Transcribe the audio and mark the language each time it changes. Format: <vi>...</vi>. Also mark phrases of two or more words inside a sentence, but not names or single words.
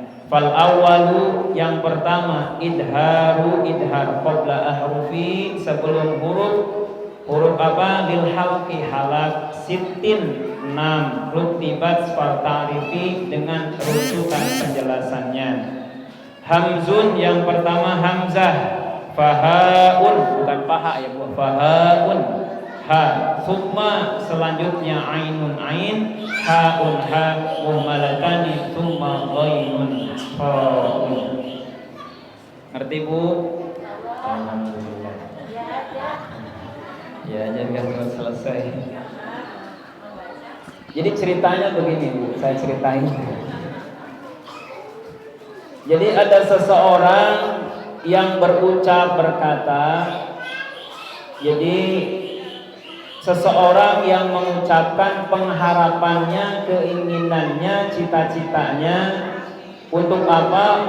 <ar>فالأول</ar> <id>yang pertama,</id> <ar>إظهار إظهار قبل أحرف</ar> <id>sebelum huruf apa,</id> <ar>للحلق halak, sittin 6, رتبت فلتعرف</ar> <id>dengan rujukan penjelasannya. Hamzun yang pertama hamzah, fahaun bukan paha ya Bu, fahaun ha, summa selanjutnya ainun ain,</id> <ar>حاء هاء مهملتان ثم غين فاء.</ar> <id>Ngerti Bu? Alhamdulillah. Ya jangan selesai. Jadi ceritanya begini Bu, saya ceritain. Jadi ada seseorang yang berucap berkata, jadi seseorang yang mengucapkan pengharapannya, keinginannya, cita-citanya untuk apa?</id>